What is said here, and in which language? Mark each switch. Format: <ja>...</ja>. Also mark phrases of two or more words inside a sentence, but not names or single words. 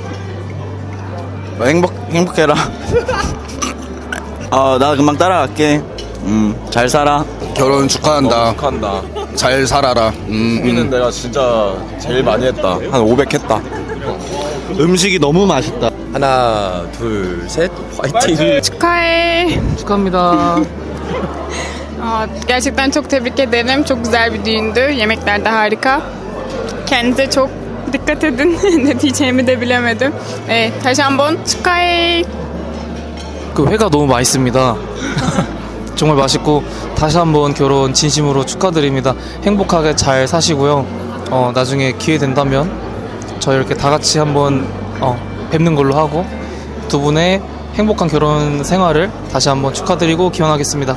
<ko>행복해라. 나 금방 따라갈게. 잘 살아. 결혼 축하한다. 잘 살아라. 우리는 내가 진짜 제일 많이 했다. 한 500 했다. 음식이 너무 맛있다. 하나, 둘, 셋. 화이팅. 축ha해. 축하합니다.</ko> <tr>Gerçekten çok tebrik ederim. Çok güzel bir düğündü. Yemekler de harika. Kendinize çok dikkat edin. Ne diyeceğimi de bilemedim.</tr> <ko>다시 한번 축하해. 그 회가 너무 맛있습니다. 정말 맛있고 다시 한번 결혼 진심으로 축하드립니다. 행복하게 잘 사시고요. 나중에 기회 된다면 저희 이렇게 다 같이 한번 뵙는 걸로 하고 두 분의 행복한 결혼 생활을 다시 한번 축하드리고 기원하겠습니다.</ko>